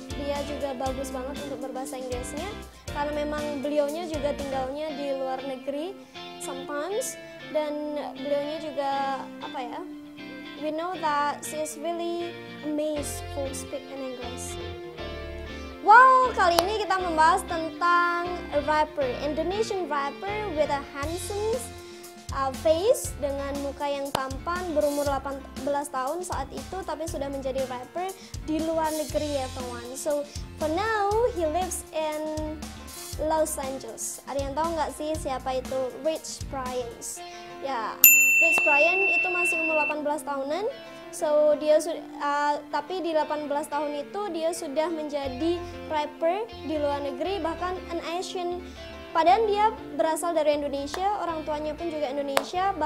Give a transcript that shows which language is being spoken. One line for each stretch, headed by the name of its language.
Indonesian: Dia juga bagus banget untuk berbahasa Inggrisnya karena memang beliaunya juga tinggalnya di luar negeri sometimes, dan beliaunya juga apa ya?
English: We know that she is really amazed for speak in English.
Indonesian: Wow, kali ini kita membahas tentang
English: a rapper, Indonesian rapper with a handsome face,
Indonesian: dengan muka yang tampan, berumur 18 tahun saat itu, tapi sudah menjadi rapper di luar negeri ya teman.
English: So for now he lives in Los Angeles.
Indonesian: Ada yang tahu nggak sih siapa itu Rich Brian? Ya, Rich Brian itu masih umur 18 tahunan. So dia tapi di 18 tahun itu dia sudah menjadi rapper di luar negeri, bahkan
English: an Asian.
Indonesian: Padahal dia berasal dari Indonesia, orang tuanya pun juga Indonesia.